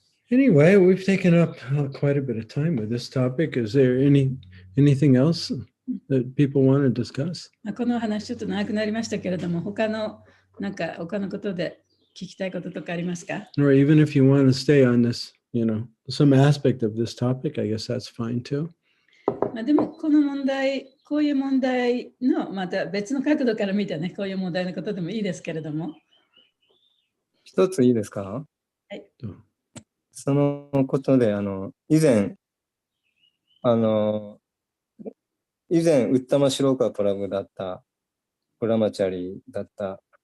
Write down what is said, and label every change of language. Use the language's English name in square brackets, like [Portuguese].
[English] Anyway, we've taken up quite a bit of time with this topic. Is there anything else that people want to discuss? [Japanese] この話ちょっと長くなりましたけれども、他のことで聞きたいこととかありますか？ [English] Or even if you want to stay on this, you know, some aspect of this topic, I guess that's fine too. [Japanese] でもこの問題、こういう問題のまた別の角度から見てね、こういう問題のことでもいいですけれども。一ついいですか？はい。そのことで、以前、ウッタマシローカプラブだった、ブラマチャリだった。